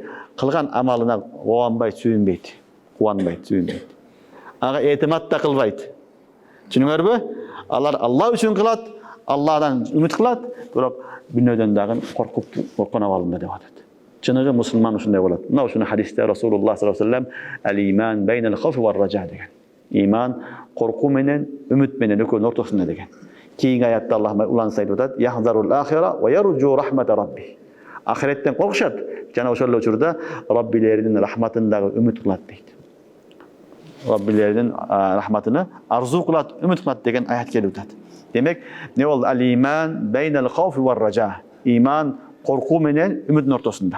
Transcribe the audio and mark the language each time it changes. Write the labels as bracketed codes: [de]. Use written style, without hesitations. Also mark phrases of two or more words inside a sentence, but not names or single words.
[ky] Кылган амалына кубанбайт, сүйүнбөйт. Кубанбайт, сүйүнбөйт. Ага этимат да кылбайт. Түшүнүңөрбү? Алар Алла үчүн кылат, Алладан үмүт кылат, бирок күнөөдөн дагы корккон абалында деп атат. Чыныгы мусулман ушундай болот. Мына ушуну хадисте [ar] رسول الله صلى الله عليه وسلم الإيمان بين الخوف والرجاء [ky] деген. Иман коркуу менен, үмүт менен экөөнүн ортосунда деген. Кийинки аятта Аллах уланса айтып атат: [ar] "يحذر الآخرة ويرجو رحمة ربه." [ky] Ахиреттен коркушат, жана ошол эле учурда Раббилердин рахматын дагы үмүт кылат дейт. Раббилердин рахматыны арзу кылат, үмүт кылат деген аят келип атат. Демек, не болду? [ar] الإيمان بين الخوف والرجاء. [ky] Иман коркуу менен үмүттүн ортосунда.